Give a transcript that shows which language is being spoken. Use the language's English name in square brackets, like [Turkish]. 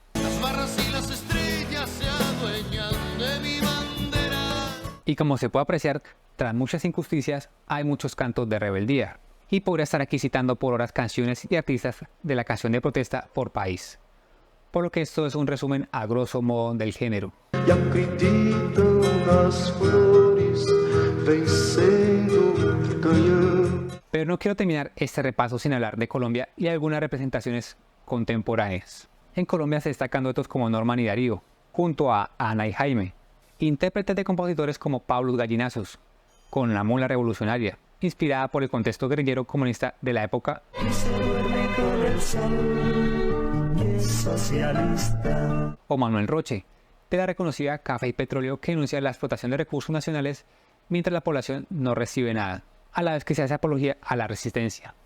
[Spanish] Las barras y las estrellas se adueñan de mi bandera. Y como se puede apreciar, tras muchas injusticias hay muchos cantos de rebeldía, y podría estar aquí citando por horas canciones y artistas de la canción de protesta por país. Por lo que esto es un resumen a grosso modo del género. [Portuguese] E acreditam nas flores vencendo o canhão. [Spanish] Pero no quiero terminar este repaso sin hablar de Colombia y algunas representaciones contemporáneas. En Colombia se destacan duetos como Norman y Darío, junto a Ana y Jaime, intérpretes de compositores como Pablo Gallinazos, con La Mula Revolucionaria, inspirada por el contexto guerrillero comunista de la época, o Manuel Roche, de la reconocida Café y Petróleo, que denuncia la explotación de recursos nacionales mientras la población no recibe nada, a la vez que se hace apología a la resistencia.